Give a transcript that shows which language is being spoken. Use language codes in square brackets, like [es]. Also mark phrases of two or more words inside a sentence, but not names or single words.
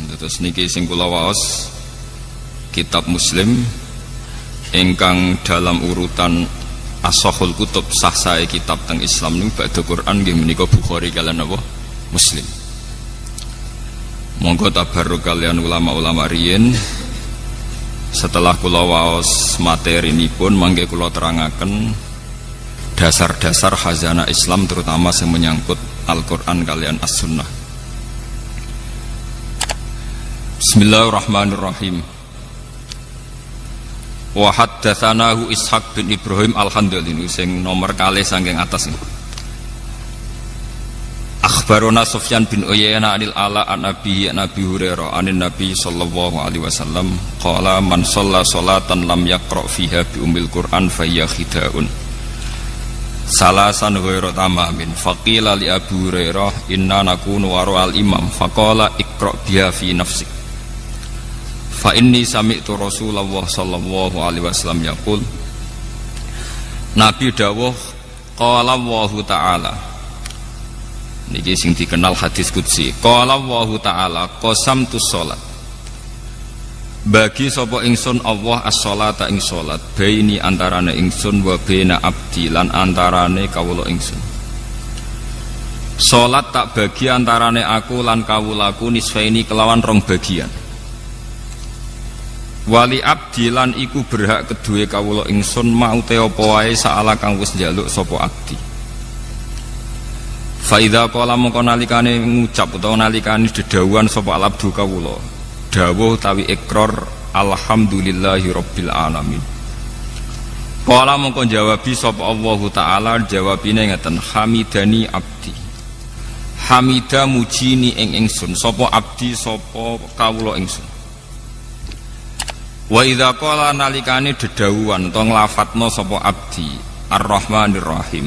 [jv] Terus niki sing kula waos kitab Muslim ingkang dalam urutan [ar] أصح الكتب [jv] sah sae kitab teng Islam niku [ar] بعد القرآن [jv] nggih menika Bukhari kaliyan apa Muslim. Monggo tabarruk kalian ulama-ulama riyin. Setelah kula waos materi nipun mangke kula terangaken [id] dasar-dasar khazanah Islam terutama yang menyangkut [jv] Al-Qur'an kalian As-Sunnah. [ar] بسم الله الرحمن الرحيم. وحدثناه إسحاق بن إبراهيم الحنظلي [jv] sing nomor kalih saking atas niku. [ar] أخبرنا سفيان بن عيينة عن العلاء عن أبي هريرة عن النبي صلى الله عليه وسلم قال من صلى صلاة لم يقرأ فيها بأم القرآن فهي خداج ثلاثا غير تمام فقيل لأبي هريرة إنا نكون وراء الإمام فقال اقرأ بها في نفسك فإني سمعت رسول الله صلى الله عليه وسلم يقول [jv] Nabi dawuh [ar] قال الله تعالى [jv] niki sing dikenal hadis qudsi [ar] قال الله تعالى قسمت الصلاة [jv] bagi sapa ingsun Allah as-sholata ing salat baini antarane ingsun [ar] وبين عبدي [jv] lan antarane kawula ingsun salat tak bagi antarane aku lan kawulaku nisfaini kelawan rong bagian [ar] ولعبدي [jv] lan iku berhak kedue kawula ingsun mau te apa wae saala kang wis njaluk sapa abdi. [ar] فإذا قال [jv] mongko nalikane ngucap utawa nalikane dedawuhan sapa alabdu kawula dawuh tawi ikrar [ar] الحمد لله رب العالمين. [jv] Qala mongko jawabi sapa Allah taala jawabine ngeten [ar] حمدني عبدي. [jv] Hamida mujini ing ingsun sapa abdi sapa kawula ingsun. [ar] وإذا قال [jv] nalikane dedawuhan utawa nglafatna sapa abdi [ar] الرحمن الرحيم.